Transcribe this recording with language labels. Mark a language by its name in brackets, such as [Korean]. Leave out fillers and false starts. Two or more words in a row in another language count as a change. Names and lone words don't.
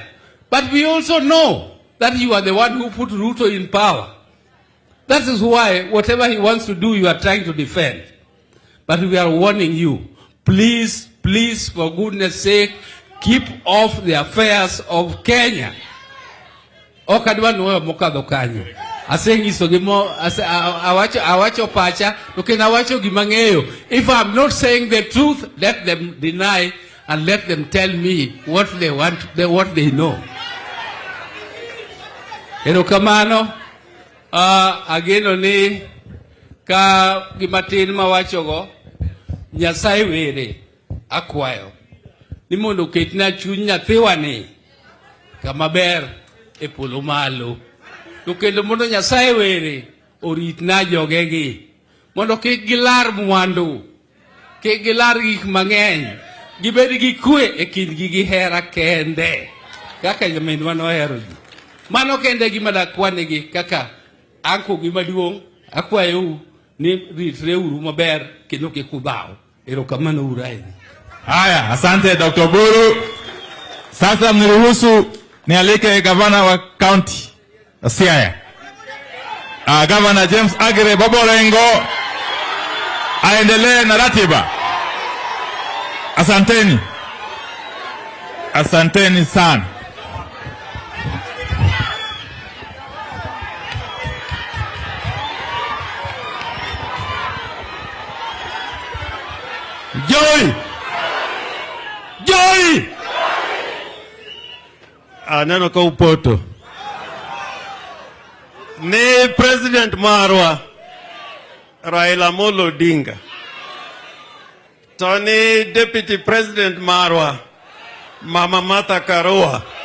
[English] But we also know that you are the one who put Ruto in power. That is why whatever he wants to do, you are trying to defend. But we are warning you, please, please, for goodness sake, keep off the affairs of Kenya. [Luo (Kenya and Tanzania)] Okadwa nuwe mokadho kanyo. Asengiso gimo, awacho pacha, okay, awacho gimang'eyo. [English] If I'm not saying the truth, let them deny and let them tell me what they want, what they know. [Luo (Kenya and Tanzania)] Erokamano, ageno ni ka gimatin mawachogo, Nyasaye were akwayo. Ni mondo ketna chuny nyathiwani kama ber e polo malo. To kendo mondo Nyasaye were oritna jogegi. Mondo kik gilar mwandu, kik gilar gik mang'eny, gibed gi kwe e kindgi gi hera kende. Kaka jaminwa nohero ji. Mano kende gima dakwanegi kaka anko gima duong', akwayo ni ritre uru maber kendo kik udhaw. Erokamano uraini. [Swahili] Haya, asante Dr. Buru. Sasa mniruhusu nialike gavana wa county Siaya. Gavana James Agire Bobolengo aendelee na ratiba. Asanteni. Asanteni sana. Joy! Joy! [Luo (Kenya and Tanzania)] Aneno ka upoto. Ni President marwa Raila Molo Odinga. Tony [English] Deputy President [Luo (Kenya and Tanzania)] marwa Mama Martha Karua.